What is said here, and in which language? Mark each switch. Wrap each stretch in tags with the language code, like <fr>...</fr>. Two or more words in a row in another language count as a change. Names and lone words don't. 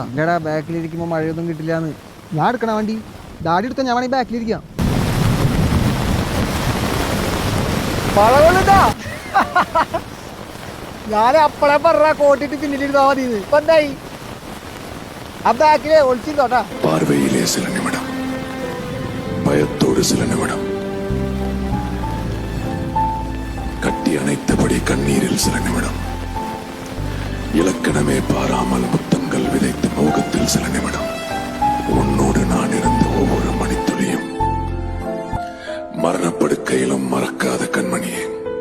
<ml>ഇല്ലടാ ബാക്കിലിരിക്കുമ്പോ മഴയൊന്നും കിട്ടില്ലാന്ന്. ഞാൻ എടുക്കണ വണ്ടി? ഡാഡി എടുത്തോ, ഞാൻ വേണമെങ്കിൽ ബാക്കിലിരിക്കാം. ഞാൻ അപ്പളെ പറഞ്ഞ കോട്ടിട്ട് പിന്നിലിരുന്നാ മതി. ഇപ്പൊ എന്തായി? ആ ബാക്കിലെ ഒളിച്ചിരുന്നോട്ടാ.</ml> <ta>பார்வையிலே சில நிமிடம், பயத்தோடு சில நிமிடம், கட்டி அணைத்தபடி கண்ணீரில் சில நிமிடம், இலக்கணமே பாராமல் புத்தங்கள் விதைத்த மோகத்தில் சில நிமிடம். உன்னோடு நான் இருந்த ஒவ்வொரு மணித்துளியும் மரணப்படுக்கையிலும் மறக்காத கண்மணியே.</ta>